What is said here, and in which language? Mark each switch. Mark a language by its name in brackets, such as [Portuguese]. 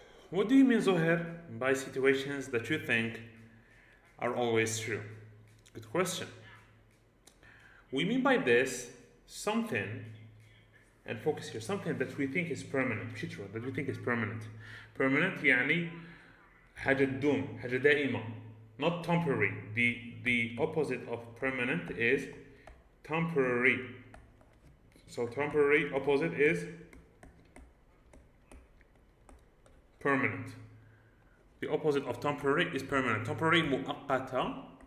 [English] What do you mean, Zoher, by situations that you think are always true? Good question. We mean by this something, and focus here, something that we think is permanent. [Arabic] مش [English] true, that we think is permanent. [Arabic] Permanent يعني حاجة تدوم, حاجة دائمة. [English] Not temporary. The opposite of permanent is temporary. So temporary opposite is permanent. The opposite of temporary is permanent. Temporary [Arabic] مؤقتة.